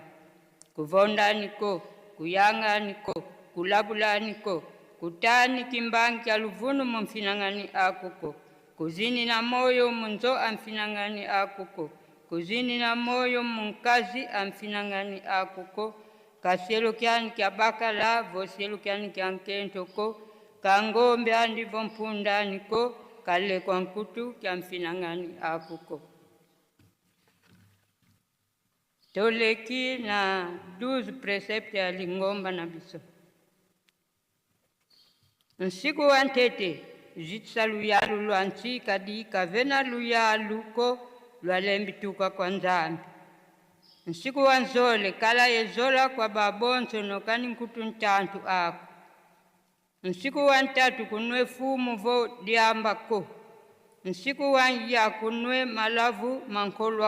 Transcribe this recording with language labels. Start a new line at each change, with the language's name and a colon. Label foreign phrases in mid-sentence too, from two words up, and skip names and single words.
Kongo: kuvondaniko kuyanganiko kulabulaniko kutani kimbangi kya luvunu mumfinangani akuko kuzini na moyo munzo amfinangani akuko kuzini na moyo munkazi amfinangani akuko kaselo kyani kya bakala voselo kyani kya nkentoko kangombe andi vompundaniko kale kwa nkutu kya mfinangani akuko toleki na 12 precepte ya lingomba na biso nsiku wantete jitsa luyalu lwansi kadi kavena luyalu ko lwalembituka kwa nzambi nsiku wanzole kala yezola kwa babonso nokani nkutu ntantu ako nsiku wantatu kunwe fumu vo diamba ko nsiku wanya kunwe malavu mankolwa